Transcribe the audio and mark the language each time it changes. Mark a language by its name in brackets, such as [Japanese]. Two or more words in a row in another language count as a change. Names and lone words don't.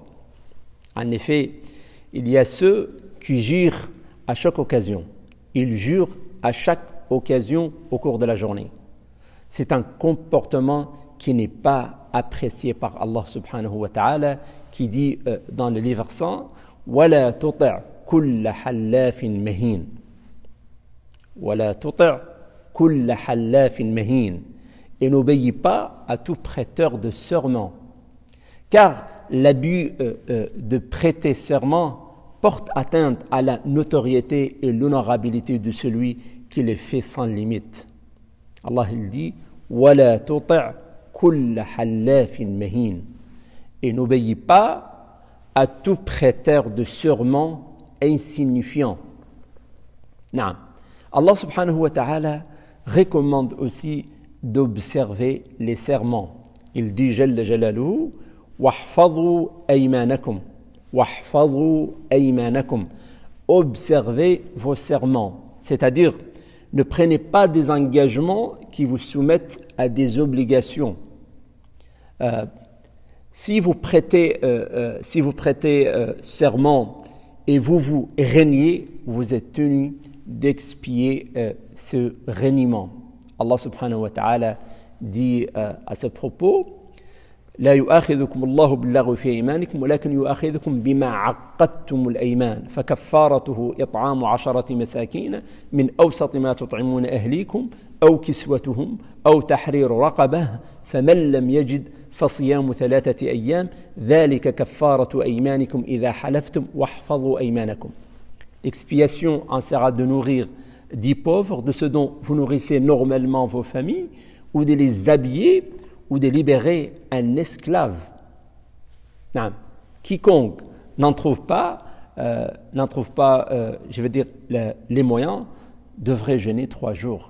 [French] En effet, il y a ceux qui jurent à chaque occasion. Ils jurent à chaque occasion au cours de la journée. C'est un comportement qui n'est pas apprécié par Allah [Arabic] سبحانه وتعالى, [French] qui dit dans le livre saint « [Arabic] ولا تطع كل حلاف مهين » ولا تطع كل حلاف مهين, [French] et n'obéis pas à tout prêteur de serment. Car l'abus de prêter serment porte atteinte à la notoriété et l'honorabilité de celui qui le fait sans limite. Allah il dit « [Arabic] ولا تطع كل حلاف مهين [French] » et n'obéis pas à tout prêteur de serment insignifiant. Non. Allah [Arabic] سبحانه وتعالى [French] recommande aussi d'observer les serments. [Arabic] Il dit جل جلاله واحفظوا أيمانكم. واحفظوا أيمانكم. [French] Observez vos serments. C'est-à-dire, ne prenez pas des engagements qui vous soumettent à des obligations. Si vous prêtez serment et vous reniez, vous êtes tenu d'expier ce reniement. [Arabic] Allah سبحانه وتعالى [French] dit à ce propos [Arabic] لا يؤاخذكم الله باللغو في أيمانكم ولكن يؤاخذكم بما عقدتم الأيمان فكفارته إطعام 10 مساكين من أوسط ما تطعمون أهليكم أو كسوتهم أو تحرير رقبة فمن لم يجد فصيام 3 أيام ذلك كفارة أيمانكم إذا حلفتم واحفظوا أيمانكم. [French] L'expiation en sera de nourrir 10 pauvres, de ce dont vous nourrissez normalement vos familles, ou de les habiller, ou de libérer un esclave. Non. Quiconque n'en trouve pas, les moyens, devrait jeûner 3 jours.